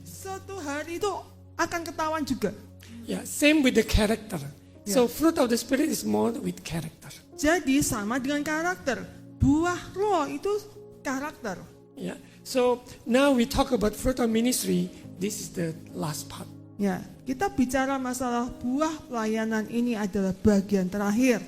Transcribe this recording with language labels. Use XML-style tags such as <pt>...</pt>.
<id>suatu hari itu akan ketahuan juga.</id> <en>Yeah, same with the character. So fruit of the Spirit is more with character.</en> <id>Jadi sama dengan karakter. Buah roh itu karakter.</id> <en>Yeah. So now we talk about fruit of ministry. This is the last part.</en> <id>Ya, kita bicara masalah buah pelayanan ini adalah bagian terakhir.</id>